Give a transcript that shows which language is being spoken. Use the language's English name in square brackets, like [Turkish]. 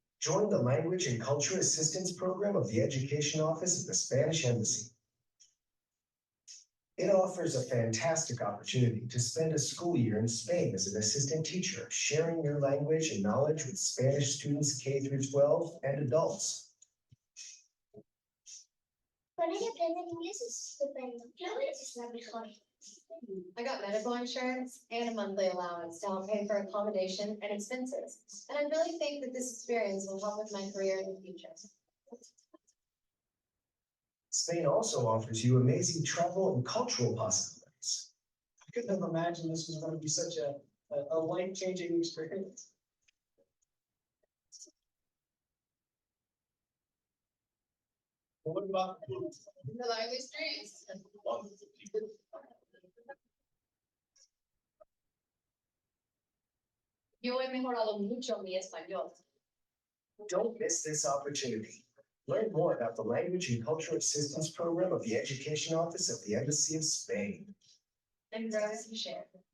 [English] Join the Language and Culture Assistance Program of the Education Office at the Spanish Embassy. It offers a fantastic opportunity to spend a school year in Spain as an assistant teacher, sharing your language and knowledge with Spanish students K through 12 and adults. [Spanish] Con ella aprender inglés es estupendo. Claudia es la mejor. [English] I got medical insurance and a monthly allowance to help pay for accommodation and expenses. And I really think that this experience will help with my career in the future. Spain also offers you amazing travel and cultural possibilities. I couldn't have imagined this was going to be such a life-changing experience. What about The lively streets. [Spanish] Yo he mejorado mucho mi español. [English] Don't miss this opportunity. Learn more about the Language and Cultural Assistance Program of the Education Office of the Embassy of Spain. And gracias to share.